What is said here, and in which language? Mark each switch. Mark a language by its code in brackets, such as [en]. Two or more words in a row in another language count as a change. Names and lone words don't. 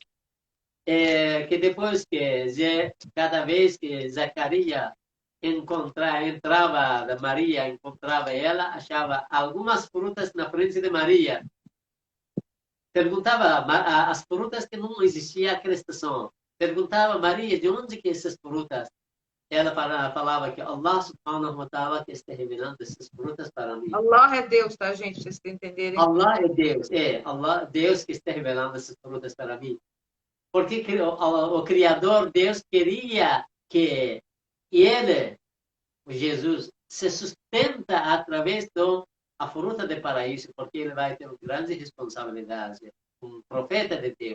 [pt] Que depois cada vez que Zacarias entrava da Maria, encontrava ela, achava algumas frutas na frente de Maria. Perguntava as frutas que não existia aquela estação. Perguntava Maria, de onde que essas frutas? Ela falava que [ar] الله سبحانه وتعالى [pt] que está revelando essas frutas para mim. Allah é Deus, tá, gente? Vocês entenderem. Allah é Deus. Allah, Deus que está revelando essas frutas para mim. Porque o Criador, Deus, queria que ele, Jesus, se sustenta através da fruta do paraíso, porque ele vai ter grande responsabilidade, um profeta de Deus.